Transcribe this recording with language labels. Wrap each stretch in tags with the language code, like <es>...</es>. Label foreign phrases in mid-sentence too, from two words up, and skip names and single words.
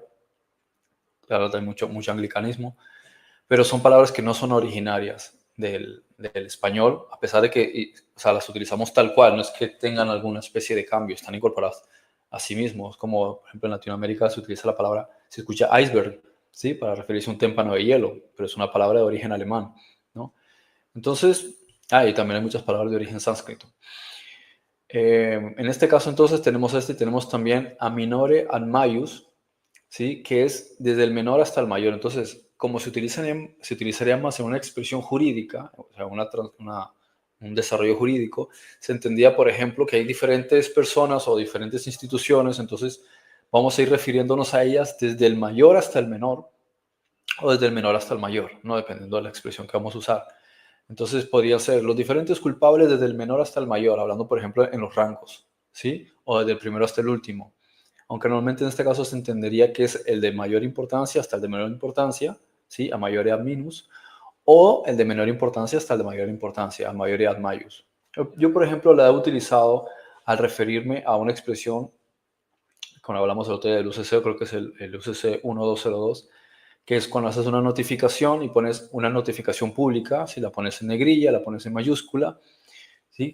<es>Claro, hay mucho anglicanismo, pero son palabras que no son originarias del español, a pesar de que, o sea, las utilizamos tal cual, no es que tengan alguna especie de cambio, están incorporadas a sí mismos, como por ejemplo en Latinoamérica se utiliza la palabra, se escucha iceberg, ¿sí? Para referirse a un témpano de hielo, pero es una palabra de origen alemán, ¿no? Entonces, y también hay muchas palabras de origen sánscrito. En este caso entonces tenemos también</es> <la>a minore ad maius,</la> <es>¿sí? Que es desde el menor hasta el mayor. Entonces, como se utilizaría más en una expresión jurídica, o sea, un desarrollo jurídico, se entendía, por ejemplo, que hay diferentes personas o diferentes instituciones, entonces vamos a ir refiriéndonos a ellas desde el mayor hasta el menor o desde el menor hasta el mayor, ¿no? Dependiendo de la expresión que vamos a usar. Entonces podrían ser los diferentes culpables desde el menor hasta el mayor, hablando por ejemplo en los rangos, ¿sí? O desde el primero hasta el último. Aunque normalmente en este caso se entendería que es el de mayor importancia hasta el de menor importancia, ¿sí?</es> <la>A mayor ad minus,</la> <es>o el de menor importancia hasta el de mayor importancia,</es> <la>a mayor ad maius.</la> <es>Yo, por ejemplo, la he utilizado al referirme a una expresión, cuando hablamos el otro día del UCC, creo que es el UCC 1202, que es cuando haces una notificación y pones una notificación pública, si la pones en negrilla, la pones en mayúscula, ¿sí?</es>